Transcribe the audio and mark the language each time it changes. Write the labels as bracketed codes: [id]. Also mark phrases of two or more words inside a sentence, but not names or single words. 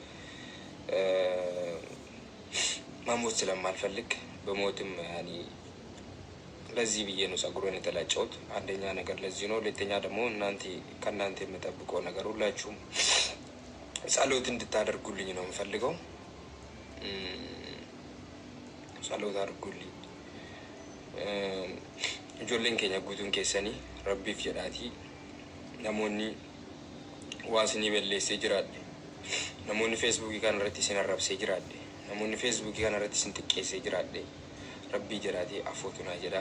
[am] መሞት ስለማልፈልግ በሞትም ያኔ ለዚህ ብዬ ነው ጸጉሬን የተላጨሁት። አንደኛ ነገር ለዚህ ነው። ሁለተኛ ደግሞ ከእናንተ የምጠብቀው ነገር ሁላችሁም ጸሎት እንድታደርጉልኝ ነው የምፈልገው። ጸሎት አድርጉልኝ። [om] ijoolleen keenya guutuun keessanii rabbiif jedhaatii namoonni waa isinii balleessee jiraadhe, namoonni feesbuukii kana irratti isin arrabsee jiraadhe, namoonni feesbuukii kana irratti isin xiqqeessee jiraadhe rabbii jedhaatii afootu naa jedhaa.